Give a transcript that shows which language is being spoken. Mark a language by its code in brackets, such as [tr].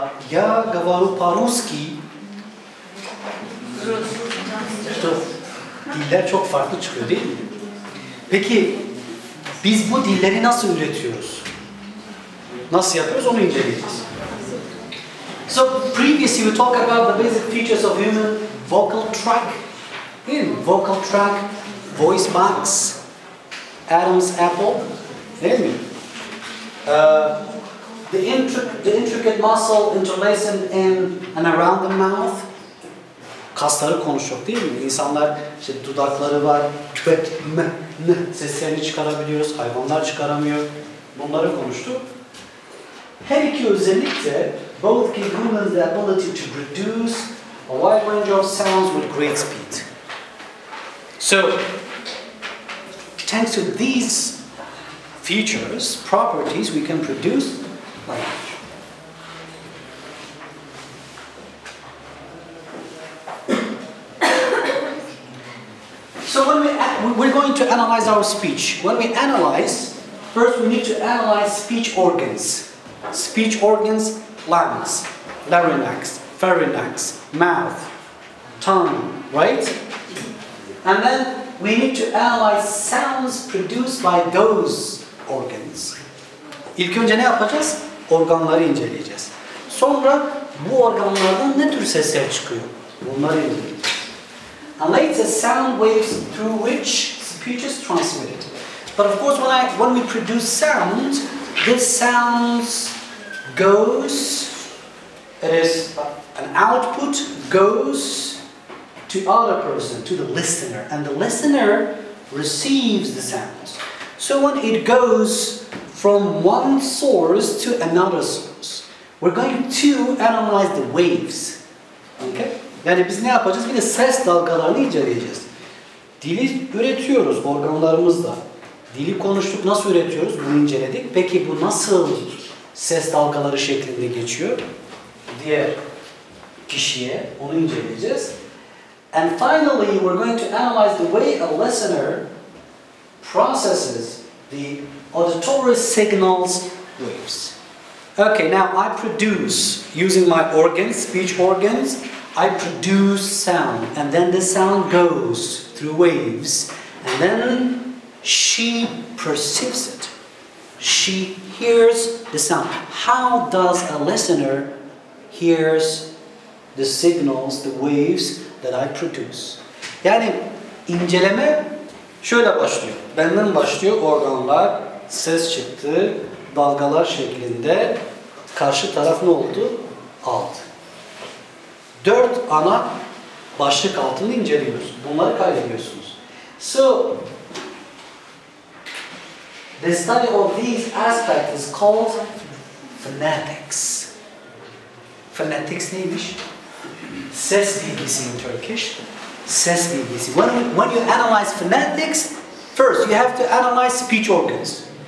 [ru] Ya gavaru paruski [tr] işte diller çok farklı çıkıyor değil mi? Peki biz bu dilleri nasıl üretiyoruz? Nasıl yapıyoruz onu inceleyeceğiz. [en] So previously we talked about the basic features of human vocal tract. Vocal tract, voice box, Adam's apple. [tr] Değil mi? [en] The intricate muscle interlacing in and around the mouth. [tr] Kasları konuşuyor değil mi? İnsanlar işte dudakları var, küpet, seslerini çıkarabiliyoruz, hayvanlar çıkaramıyor. Bunları konuştuk. Her iki özellik de [en] both give humans the ability to produce a wide range of sounds with great speed. So, thanks to these features, properties, we can produce language. So we're going to analyze our speech. When we analyze, first we need to analyze speech organs. Speech organs, lungs, larynx, pharynx, mouth, tongue, right? And then we need to analyze sounds produced by those organs. [tr] İlk önce ne yapacağız? Organları inceleyeceğiz. Sonra bu organlardan ne tür sesler çıkıyor? Bunları inceleyeceğiz. [en] And later sound waves through which speech is transmitted. But of course when we produce sound, this sounds goes, it is an output goes to other person, to the listener. And the listener receives the sounds. So when it goes from one source to another source, we're going to analyze the waves. [tr] Okay? Yani biz ne yapacağız? Bir de ses dalgalarını inceleyeceğiz. Dili üretiyoruz organlarımızla. Dili konuştuk, nasıl üretiyoruz? Bunu inceledik. Peki bu nasıl ses dalgaları şeklinde geçiyor? Diğer kişiye onu inceleyeceğiz. [en] And finally, we're going to analyze the way a listener processes the auditory signals waves. Okay, now I produce, using my organs, speech organs, I produce sound, and then the sound goes through waves, and then she perceives it. She hears the sound. How does a listener hears the signals, the waves that I produce? [tr] Yani inceleme şöyle başlıyor. Benden başlıyor, organlar, ses çıktı, dalgalar şeklinde. Karşı taraf ne oldu? Aldı. 4 ana başlık altında inceliyoruz. Bunları kaydediyorsunuz. [en] So, the study of these aspects is called phonetics. [tr] Phonetics neymiş? Ses bilgisi [en] in Turkish. [tr] Ses bilgisi. [en] When you analyze phonetics, first you have to analyze speech organs.